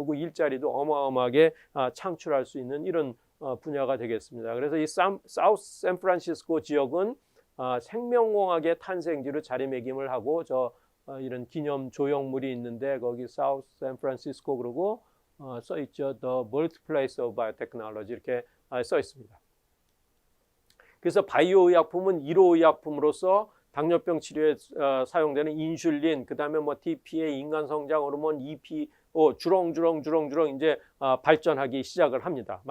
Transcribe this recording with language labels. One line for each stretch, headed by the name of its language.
Korean: 그리고 일자리도 어마어마하게 창출할 수 있는 이런 분야가 되겠습니다. 그래서 이 사우스 샌프란시스코 지역은 생명공학의 탄생지로 자리매김을 하고 이런 기념 조형물이 있는데 거기 사우스 샌프란시스코 그러고 써 있죠.
English: The birthplace of biotechnology
Korean: 이렇게 써 있습니다. 그래서 바이오 의약품은 1호 의약품으로서 당뇨병 치료에 사용되는 인슐린, 그다음에 뭐 TPA, 인간 성장 호르몬, EPO 주렁주렁 이제 발전하기 시작을 합니다.